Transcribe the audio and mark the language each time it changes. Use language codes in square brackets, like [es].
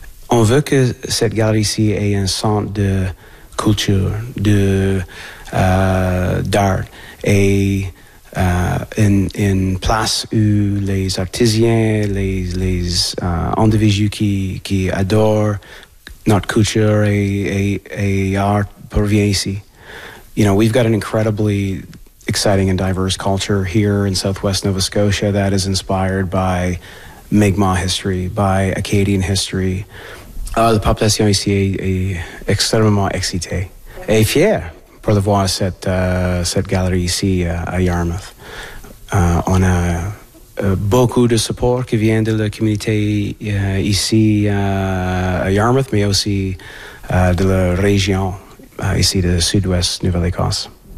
[fr] On veut que cette galerie ici ait un centre de culture, d'art et une place où les artisans, les individus qui adorent notre culture et art parviennent ici. [en] You know, we've got an incredibly exciting and diverse culture here in Southwest Nova Scotia that is inspired by Mi'kmaq history, by Acadian history. [fr] La population ici est extrêmement excitée et fière pour le voir cette galerie ici à Yarmouth. On a beaucoup de support qui vient de la communauté ici à Yarmouth, mais aussi de la région ici de Sud-Ouest Nouvelle-Écosse.